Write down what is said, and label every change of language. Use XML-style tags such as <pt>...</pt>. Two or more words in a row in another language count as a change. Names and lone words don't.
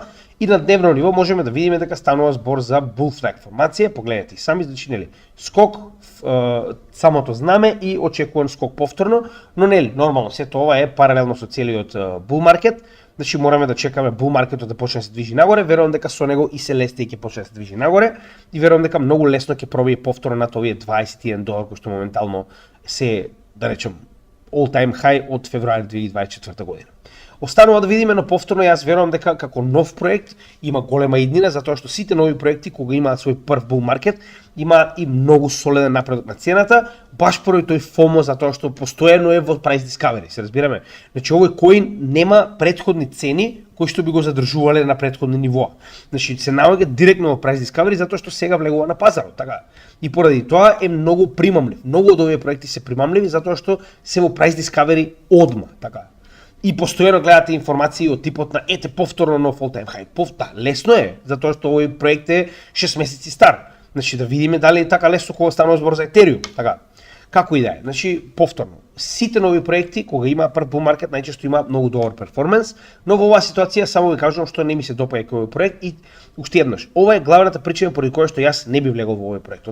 <mk>И на дневно ниво можеме да видиме дека станува збор за</mk> <en>bull flag</en> <mk>формација, погледнете и сами, значи, скок, самото знаме и очекуван скок повторно, но нормално, сето ова е паралелно со целиот</mk> <en>bull market.</en> <mk>Значи мораме да чекаме bull маркетот да почне да се движи нагоре, верувам дека со него и Celestia ќе почне да се движи нагоре и верувам дека многу лесно ќе пробие повторно над овие $21 кои што моментално се, да речем,</mk> <en>all time high</en> <mk>од февруари 2024 година. Останува да видиме, но повторно јас верувам дека како нов проект има голема иднина, затоа што сите нови проекти кога имаат свој прв bull маркет имаат и многу солиден напредок на цената, баш поради тој FOMO, затоа што постојано е во</mk> <en>price discovery,</en> <mk>се разбираме. Значи овој коин нема претходни цени кои што би го задржувале на претходни нивоа. Значи се наоѓа директно во</mk> <en>price discovery</en> <mk>затоа што сега влегува на пазарот, така. И поради тоа е многу примамлив. Многу од овие проекти се примамливи затоа што се во</mk> <en>price discovery</en> <mk>одма, така. И постојано гледате информации од типот на ете повторно нов</mk> <en>all time high.</en> <mk>Лесно е, затоа што овој проект е 6 месеци стар. Значи да видиме дали е така лесно кога станува збор за Ethereum, така. Како и да е, значи повторно, сите нови проекти кога има прв bull маркет најчесто има многу добар перформанс, но во оваа ситуација само ви кажувам што не ми се допаѓа овој проект и уште еднаш, ова е главната причина поради која што јас не би влегол во овој проект.</mk>